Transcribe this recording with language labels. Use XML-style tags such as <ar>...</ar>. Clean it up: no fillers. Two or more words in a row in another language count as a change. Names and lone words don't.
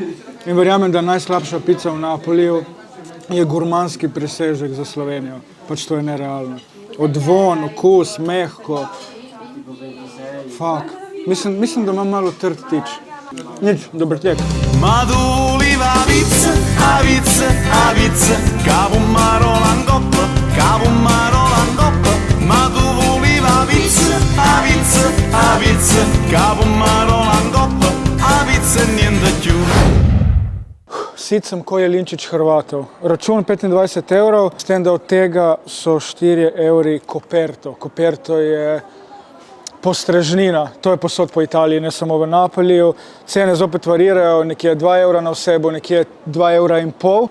<sl>In verjamem, da najslabša pica v Napoliju je gurmanski presežek za Slovenijo. Pač to je nerealno. Odvon, okus, mehko. Fuck. Mislim, da imam malo trd tič. Nič, dober tek. Maduliva vice, a vice, a vice, cavumaro langoppo, cavumaro langoppo. Maduliva vice, a vice, a vice, cavumaro langoppo, a vice</sl> <it>niente più.</it> <sl>Sit sem ko Jelinčič Hrvatov. Račun 25 €, s tem, da od tega so 4 € koperto. Koperto je postrežnina, to je posod po Italiji, ne samo v Napoliju. Cene zopet varirajo, nekje 2 € na osebo, nekje 2,5 €.</sl>